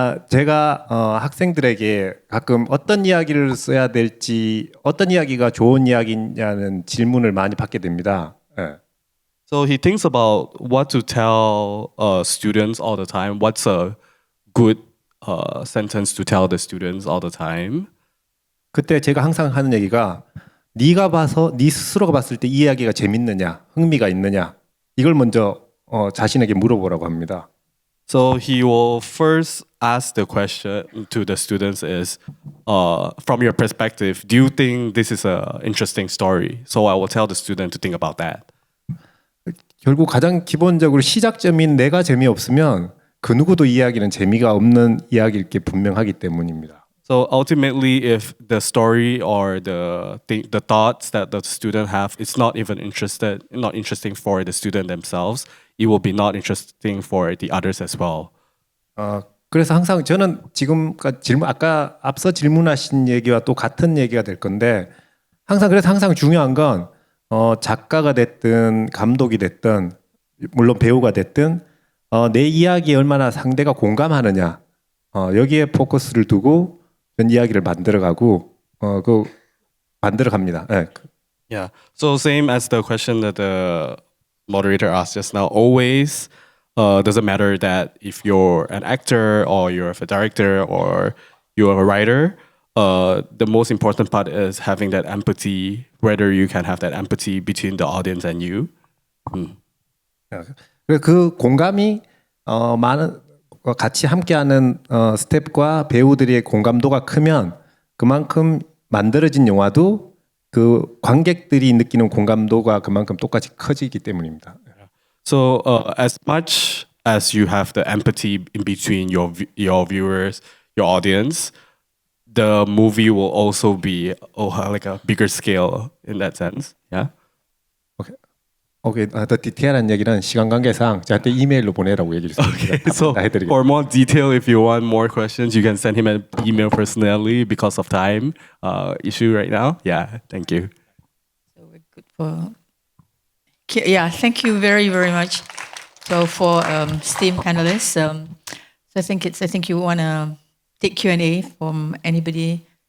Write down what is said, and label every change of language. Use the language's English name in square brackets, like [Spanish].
[Korean] 제가 학생들에게 가끔 어떤 이야기를 써야 될지, 어떤 이야기가 좋은 이야기냐는 질문을 많이 받게 됩니다. [English] So he thinks about what to tell students all the time. What's a good sentence to tell the students all the time? [Korean] 그때 제가 항상 하는 얘기가 네가 봐서 네 스스로가 봤을 때 이 이야기가 재밌느냐, 흥미가 있느냐 이걸 먼저 자신에게 물어보라고 합니다. [English] So he will first ask the question to the students is, from your perspective, do you think this is an interesting story? So I will tell the student to think about that. [Korean] 결국 가장 기본적으로 시작점인 내가 재미없으면 그 누구도 이야기는 재미가 없는 이야기일 게 분명하기 때문입니다. [English] So ultimately, if the story or the thoughts that the student have, it's not interesting for the student themselves. It will be not interesting for the others as well. [Korean] 그래서 항상 저는 지금 아까 앞서 질문하신 얘기와 또 같은 얘기가 될 건데 항상 중요한 건 작가가 됐든 감독이 됐든 물론 배우가 됐든 내 이야기에 얼마나 상대가 공감하느냐 여기에 포커스를 두고 전 이야기를 만들어가고 만들어갑니다. 네. [English] Yeah. So same as the question that the moderator asked just now. Always doesn't matter that if you're an actor or you're a director or you're a writer. The most important part is having that empathy. Whether you can have that empathy between the audience and you. [Korean] 그 공감이 많은 같이 함께하는 스태프과 배우들의 공감도가 크면 그만큼 만들어진 영화도 그 관객들이 느끼는 공감도가 그만큼 똑같이 커지기 때문입니다. [English] So as much as you have the empathy in between your viewers, your audience, the movie will also be like a bigger scale in that sense. Yeah. Okay. [Korean] 더 디테일한 얘기는 시간 관계상 저한테 이메일로 보내라고 얘기를 했습니다. [English] Okay. So for more detail, if you want more questions, you can send him an email personally because of time issue right now. Yeah. Thank you. So we're good for. Yeah, thank you very, very much. So for esteemed panelists, so I think you want to take Q&A from anybody.